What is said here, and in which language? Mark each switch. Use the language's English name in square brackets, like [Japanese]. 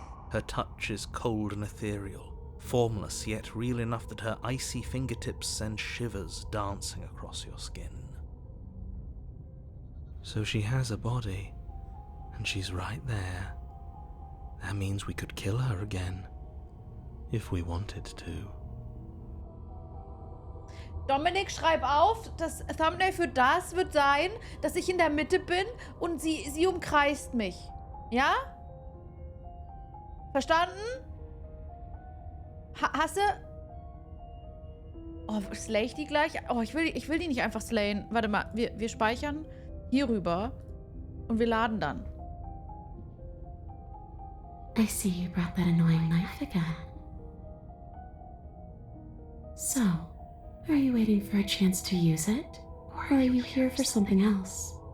[English] Her touch is cold and ethereal, formless yet real enough that her icy fingertips send shivers dancing across your skin. So she has a body, and she's right there. That means we could kill her again, if we wanted to. [German] Dominik, schreib auf, das Thumbnail für das wird sein, dass ich in der Mitte bin und sie umkreist mich. Ja? Verstanden? Hast du? Oh, slay ich die gleich? Oh, ich will die nicht einfach slayen. Warte mal, wir speichern hier rüber und wir laden dann. [English] I see you brought that annoying knife again. So, are you waiting for a chance to use it? Or are you here for something else?